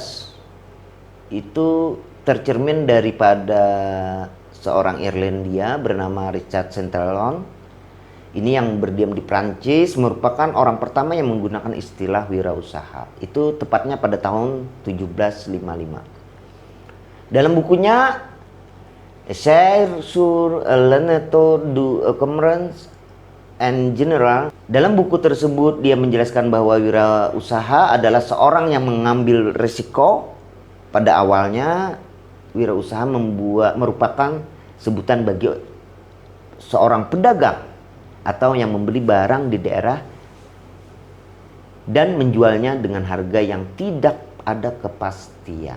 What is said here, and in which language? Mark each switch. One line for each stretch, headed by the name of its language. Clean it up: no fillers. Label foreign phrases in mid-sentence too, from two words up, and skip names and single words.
Indonesian: Itu tercermin daripada seorang Irlandia bernama Richard Centrelon. Ini yang berdiam di Prancis, merupakan orang pertama yang menggunakan istilah wirausaha. Itu tepatnya pada tahun 1755. Dalam bukunya Essai sur l'Anatolie du Commerce en General, dalam buku tersebut dia menjelaskan bahwa wirausaha adalah seorang yang mengambil risiko. Pada awalnya, wirausaha merupakan sebutan bagi seorang pedagang atau yang membeli barang di daerah dan menjualnya dengan harga yang tidak ada kepastian.